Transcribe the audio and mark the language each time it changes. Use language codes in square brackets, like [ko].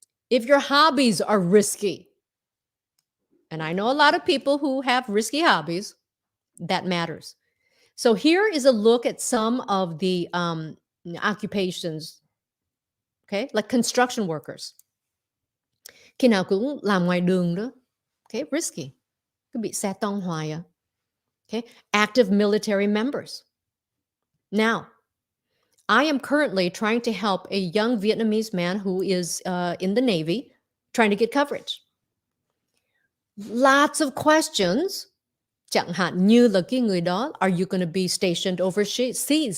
[en] If your hobbies are risky, and I know a lot of people who have risky hobbies, that matters. So here is a look at some of the occupations, okay, like construction workers. [vi] Khi nào cũng làm ngoài đường đó, okay, risky. Cứ bị xe tông hoài à. [en] Okay, active military members. Now, I am currently trying to help a young Vietnamese man who is in the Navy, trying to get coverage. Lots of questions. [vi] Chẳng hạn như là cái người đó, [en] are you going to be stationed overseas?